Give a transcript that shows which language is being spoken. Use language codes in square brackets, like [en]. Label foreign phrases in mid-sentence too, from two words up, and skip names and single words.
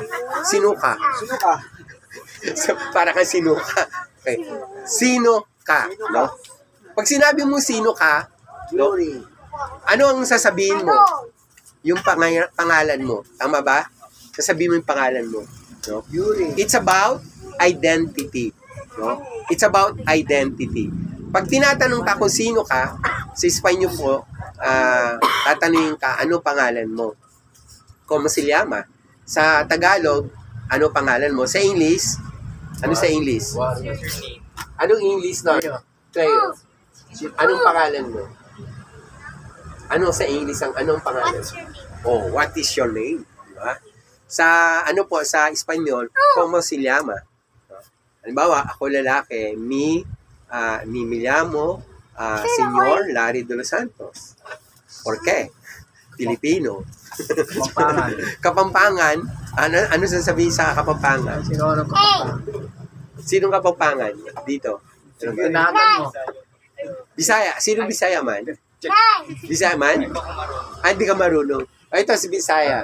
[tl] Sino ka? Sino ka? Para kang sino ka. Okay. Sino ka? No? Pag sinabi mo sino ka, no? Ano ang sasabihin mo? Yung pangalan mo. Tama ba? Sasabihin mo yung pangalan mo. [en] No? It's about identity. No? It's about identity. [tl] Pag tinatanong ka kung sino ka, sa Espanyol po, tatanungin ka, ano pangalan mo? [es] Como se llama? [tl] Sa Tagalog, ano pangalan mo? Sa English, ano sa English? Anong English na? Kayo. Anong pangalan mo? Ano sa English ang anong pangalan? [en] Oh, what is your name? [tl] Diba? Sa ano po sa Espanyol, [es] como se llama? [tl] Halimbawa, ako lalaki, [es] me llamo Señor Larry de los Santos. ¿Por qué? [tl] Pilipino. Kapampangan. Kapampangan, ano sasabihin sa Kapampangan? Sino ang kapampangan? Sinong Kapampangan? Dito. Tinagan mo. Bisaya. Sino Bisaya man? Bisaya man? Hindi ka marunong. Ito si Bisaya.